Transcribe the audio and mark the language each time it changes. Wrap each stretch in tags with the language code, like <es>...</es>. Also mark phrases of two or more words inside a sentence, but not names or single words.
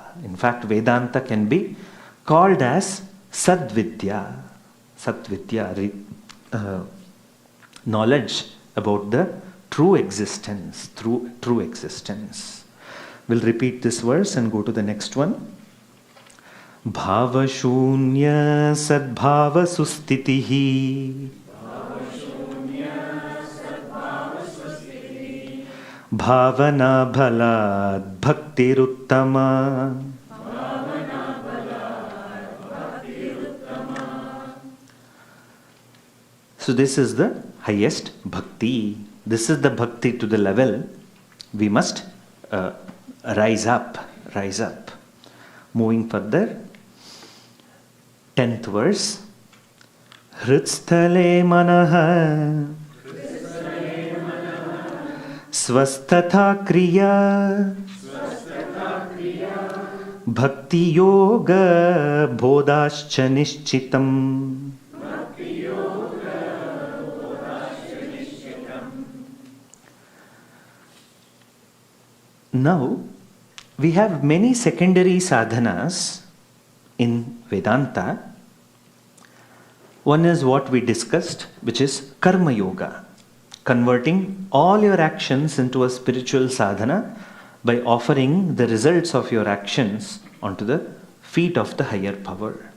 <en>In fact, Vedanta can be called as Sadvidya. Sadvidya, knowledge about the true existence, true existence. We'll repeat this verse and go to the next one.</en> <sa>Bhavashunya sadbhava sustitihi bhavana bhalad bhaktiruttama.</sa> <en>So this is the highest bhakti. This is the bhakti to the level we must rise up. Moving further, 10th verse.</en> <sa>Hritsthale manaha svastatha kriya bhakti yoga bodhascha nishchitam.</sa> <en>Now, we have many secondary sadhanas in Vedanta. One is what we discussed, which is</en> <sa>karma yoga,</sa> <en>converting all your actions into a spiritual sadhana by offering the results of your actions onto the feet of the higher power.</en>